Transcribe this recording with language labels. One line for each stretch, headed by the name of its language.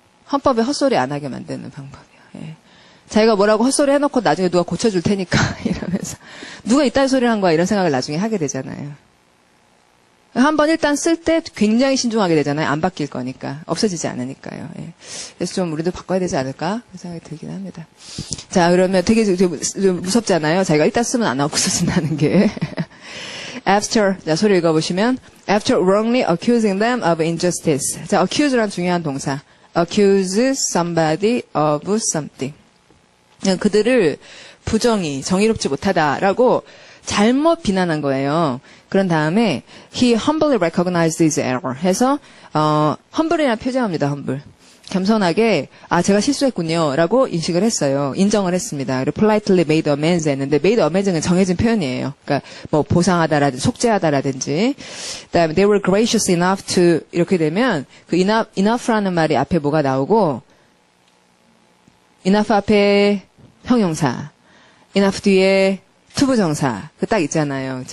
Korean: 헌법에 헛소리 안 하게 만드는 방법이요. 예. 자기가 뭐라고 헛소리 해놓고 나중에 누가 고쳐줄 테니까 이러면서 누가 이딴 소리를 한 거야 이런 생각을 나중에 하게 되잖아요. 한번 일단 쓸 때 굉장히 신중하게 되잖아요. 안 바뀔 거니까. 없어지지 않으니까요. 예. 그래서 좀 우리도 바꿔야 되지 않을까 그런 생각이 들긴 합니다. 자, 그러면 되게 좀 무섭잖아요. 자기가 일단 쓰면 안 없어진다는 게.
English: After,
Korean: 자, 소리 읽어보시면
English: After wrongly accusing them of injustice.
Korean: 자, accuse란 중요한 동사.
English: accuse somebody of something.
Korean: 그들을 부정이 정의롭지 못하다라고 잘못 비난한 거예요. 그런 다음에
English: he humbly recognized his error
Korean: 해서 humble이라는 표제어입니다.
English: humble.
Korean: 겸손하게 제가 실수했군요라고 인식을 했어요. 인정을 했습니다. 그리고
English: politely made amends
Korean: 했는데 made amends는 정해진 표현이에요. 그러니까 뭐 보상하다라든지 속죄하다라든지 그다음에
English: they were gracious enough to
Korean: 이렇게 되면 그 enough라는 말이 앞에 뭐가 나오고 enough 앞에 형용사 enough 뒤에 투부정사 그 딱 있잖아요.